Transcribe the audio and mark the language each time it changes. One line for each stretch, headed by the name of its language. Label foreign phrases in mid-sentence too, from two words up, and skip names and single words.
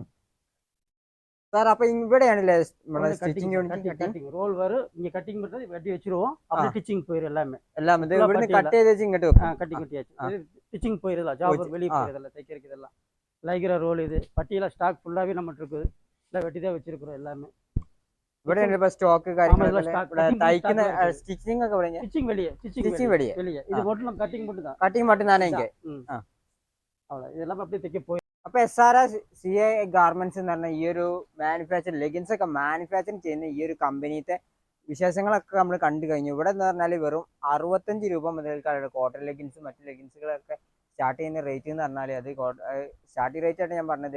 Tamil: சார் அப்போ இവിടെയാണല്ലേ
English: cutting roll
Tamil: வரும். இங்கே கட்டிங் பண்ணுறது வெட்டி வச்சிருவோம், அப்படியே டிச்சிங் போயிடும். எல்லாமே கட் ചെയ്ത് இங்கிட்டு கட்டியாச்சு. டிச்சிங் போயிருதா, ஜாப் வெளியே போயிருதில்ல, தைக்கிறதுக்கு இதெல்லாம்.
English: Lycra roll
Tamil: இது பட்டியெல்லாம் ஸ்டாக் ஃபுல்லாகவே நம்மகிட்ட இருக்குது. இல்லை வெட்டி தான் வச்சிருக்கிறோம் எல்லாமே.
Malayalam: ഇവിടെ സ്റ്റോക്ക് തയ്ക്കുന്ന സ്റ്റിച്ചിങ് ഒക്കെ
Tamil: வெளியே இது மட்டும் நம்ம கட்டிங் மட்டும் தானே இங்க. அவ்வளோ இதெல்லாம் அப்படியே தைக்க போய்.
Malayalam: അപ്പൊ SRCA ഗാർമെന്റ്സ് എന്ന് പറഞ്ഞ ഈ ഒരു
English: manufacture leggings
Malayalam: ഒക്കെ മാനുഫാക്ചറിങ് ചെയ്യുന്ന ഈ ഒരു കമ്പനിത്തെ വിശേഷങ്ങളൊക്കെ നമ്മൾ കണ്ടു കഴിഞ്ഞു. ഇവിടെ എന്ന് പറഞ്ഞാൽ വെറും 65 രൂപ മുതൽക്കാണ്
English: cotton leggings
Malayalam: മറ്റു ലെഗിൻസുകളൊക്കെ സ്റ്റാർട്ട് ചെയ്യുന്ന റേറ്റ് എന്ന് പറഞ്ഞാൽ അത്
English: starting rate
Malayalam: ആയിട്ട് ഞാൻ പറഞ്ഞത്.